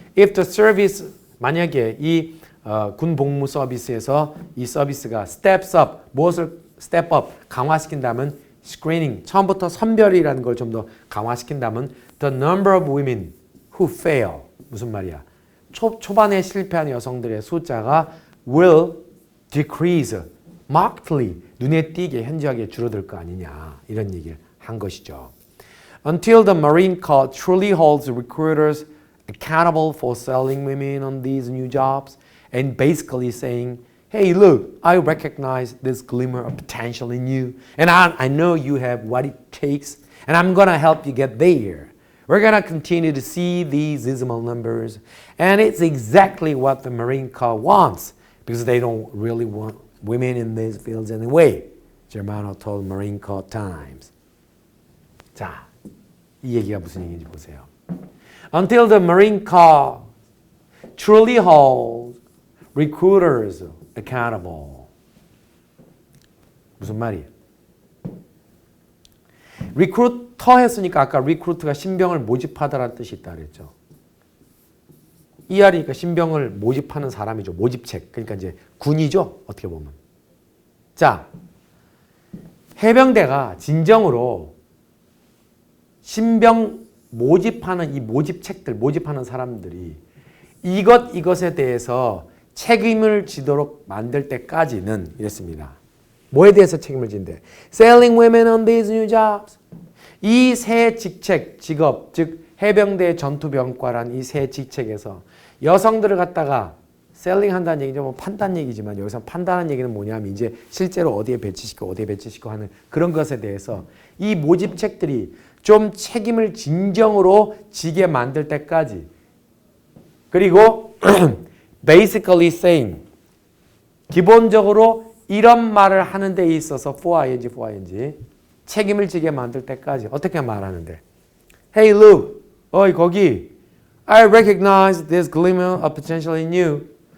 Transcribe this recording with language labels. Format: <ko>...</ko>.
<en>If the service,</en> <ko>만약에 이 군 복무 서비스에서 이 서비스가</ko> <en>steps up,</en> <ko>무엇을</ko> <en>step up,</en> <ko>강화시킨다면</ko> <en>screening,</en> <ko>처음부터 선별이라는 걸 좀 더 강화시킨다면</ko> <en>the number of women who fail,</en> <ko>무슨 말이야? 초반에 실패한 여성들의 숫자가</ko> <en>will decrease markedly,</en> <ko>눈에 띄게 현저하게 줄어들 거 아니냐 이런 얘기를 한 것이죠.</ko> <en>Until the Marine Corps truly holds recruiters accountable for selling women on these new jobs and basically saying, hey, look, I recognize this glimmer of potential in you and I know you have what it takes and I'm going to help you get there. We're going to continue to see these dismal numbers and it's exactly what the Marine Corps wants because they don't really want women in these fields anyway. Germano told Marine Corps Times.</en> <ko>자, 이 얘기가 무슨 얘기인지 보세요.</ko> <en>Until the Marine Corps truly holds recruiters accountable.</en> <ko>무슨 말이에요? 리크루터 했으니까 아까 리크루트가 신병을 모집하다라는 뜻이 있다 그랬죠. ER이니까 신병을 모집하는 사람이죠. 모집책. 그러니까 이제 군이죠. 어떻게 보면. 자, 해병대가 진정으로 신병 모집하는 이 모집책들, 모집하는 사람들이 이것에 대해서 책임을 지도록 만들 때까지는 이랬습니다. 뭐에 대해서 책임을 진대?</ko> <en>Selling women on these new jobs.</en> <ko>이 새 직책, 직업, 즉 해병대 전투병과란 이 새 직책에서 여성들을 갖다가 셀링 한다는 얘기죠. 뭐 판다는 얘기지만 여기서 판다는 얘기는 뭐냐면 이제 실제로 어디에 배치시키고 하는 그런 것에 대해서 이 모집책들이 좀 책임을 진정으로 지게 만들 때까지 그리고</ko> <en>basically saying</en> <ko>기본적으로 이런 말을 하는 데 있어서</ko> <en>for ing</en> <ko>책임을 지게 만들 때까지 어떻게 말하는데</ko> <en>Hey Luke,</en> <ko>어이 거기</ko> <en>I recognize this glimmer of potential in you.</en>